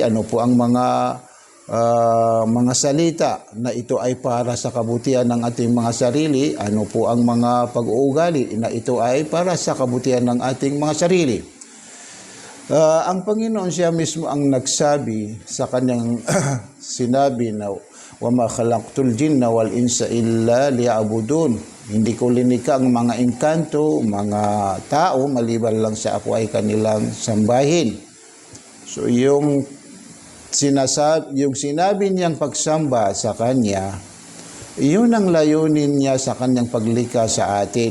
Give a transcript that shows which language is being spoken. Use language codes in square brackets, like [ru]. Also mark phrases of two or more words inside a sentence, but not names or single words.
[tl] Ano po ang mga salita na ito ay para sa kabutihan ng ating mga sarili? Ano po ang mga pag-uugali na ito ay para sa kabutihan ng ating mga sarili? Ang Panginoon siya mismo ang nagsabi sa kanyang sinabi na [ar] وما خلقت الجن والإنس إلا ليعبدون. [tl] Hindi ko linikha ang mga engkanto, mga tao maliban lang sa ako ay kanilang sambahin. So yung sinabi niyang pagsamba sa kanya, iyon ang layunin niya sa kanyang paglikha sa atin.